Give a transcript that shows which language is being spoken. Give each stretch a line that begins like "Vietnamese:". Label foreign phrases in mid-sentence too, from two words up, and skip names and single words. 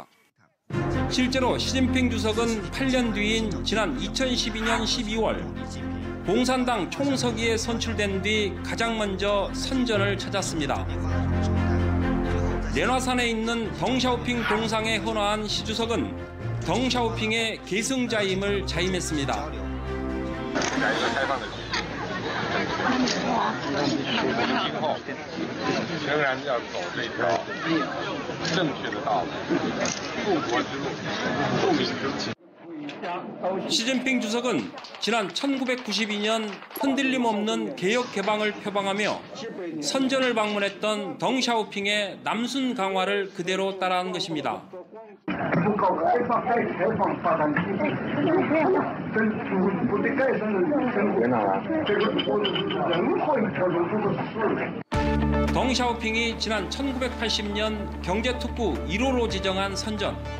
Korean: 실제로 시진핑 주석은 8년 뒤인 지난 2012년 12월 공산당 총서기에 선출된 뒤 가장 먼저 선전을 찾았습니다. 내화산에 있는 덩샤오핑 동상에 헌화한 시 주석은 덩샤오핑의 계승자임을 자임했습니다.
Chinese: 仍然要走这条正确的道路，复国之路，复民之路。
Korean: 시진핑 주석은 지난 1992년 흔들림 없는 개혁 개방을 표방하며 선전을 방문했던 덩샤오핑의 남순 강화를 그대로 따라한 것입니다. 덩샤오핑이 지난 1980년 경제특구 1호로 지정한 선전.